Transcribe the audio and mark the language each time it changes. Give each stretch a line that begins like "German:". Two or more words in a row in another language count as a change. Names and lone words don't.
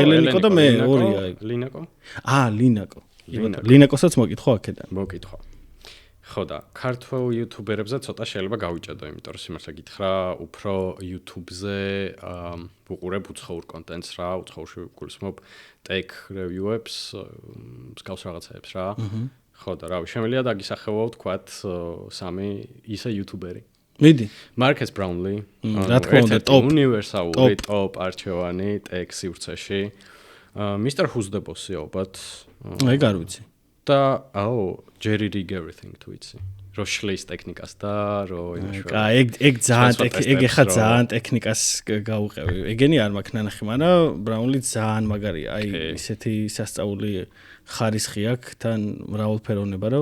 Georgian: ელენიკო და მე 2 აი. ლინაკო? ლინაკო. ლინაკოსაც მოკითხვა აქედან. მოკითხვა. ხო და ქართულ იუთუბერებზე ცოტა შეიძლება გავიჭედო, იმიტომ რომ სიმართლე გითხრა, უფრო YouTube-ზე ვუყურებ უცხოურ კონტენტს რა, უცხოურში გულისხმობ
English: tech review-
Georgian: ებს, მსგავს რაღაცებს რა. ხო და რავი, შემიძლია დაგისახელო ვთქვათ 3 ისე იუთუბერი. მიდი. მარკეს ბრაუნლი, რა თქმა უნდა, ტოპ უნივერსალური ტოპ არჩევანი tech სივრცეში. Mr. Who's the Boss-ი ალბათ. ეგ არ ვიცი. და Jerry Rig Everything თუ იცი. რო შლის ტექნიკას და რო იმაშვა. ეგ ძალიან ტექნიკას გაუყევი. ეგენი არ მაქვს ნანახი, მაგრამ ბრაუნლი ძალიან მაგარია. აი ისეთი სასწაული ხარისხი აქვს, თან მრავალფეროვნება რო.